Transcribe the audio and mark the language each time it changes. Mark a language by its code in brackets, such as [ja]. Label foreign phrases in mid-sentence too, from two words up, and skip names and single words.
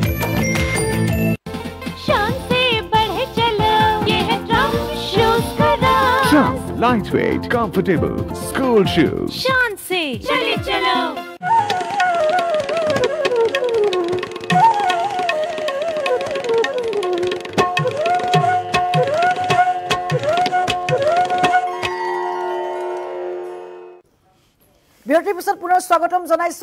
[hi] शान से बढ़ चलो, ये है ट्रम्प शूज का राज। [en] Trump lightweight, comfortable school shoes. [hi] शान से चले चलो। [as] বিৰতিৰ পিছত পুনৰ স্বাগতম জনাইছোঁ।